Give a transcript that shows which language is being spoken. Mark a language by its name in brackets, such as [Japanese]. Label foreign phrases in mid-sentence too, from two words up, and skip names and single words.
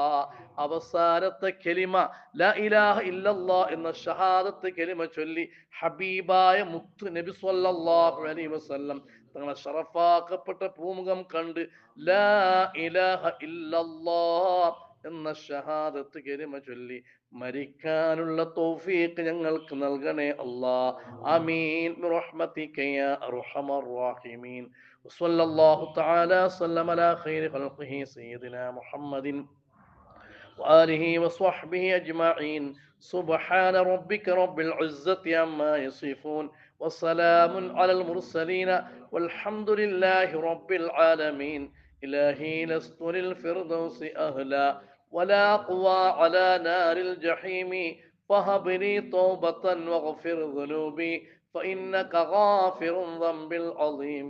[Malayalam] അവസാനത്തെ കലിമ [Arabic] لا إله إلا الله [Malayalam] എന്ന ഷഹാദത്ത് കലിമ ചൊല്ലി ഹബീബായ മുത്ത് നബി [Arabic] صلى الله عليه وسلم [Malayalam] തങ്ങളെ ഷറഫാക്കപ്പെട്ട പൂമുഖം കണ്ട് [Arabic] لا إله إلا الله [Malayalam] എന്ന ഷഹാദത്ത് കലിമ ചൊല്ലി മരിക്കാനുള്ള തൗഫീഖ് ഞങ്ങൾക്ക് നൽകണേ അല്ലാ. [Arabic] آمين برحمتك يا أرحم الراحمين. وصلى الله تعالى وسلم على خير خلقه سيدنا محمد وآله وصحبه أجمعين. سبحان ربك رب العزة عما يصفون وسلام على المرسلين والحمد لله رب العالمين. إلهي لست للفردوس أهلا ولا قوى على نار الجحيم فهب لي توبة واغفر ذنوبي فإنك غافر الذنب العظيم.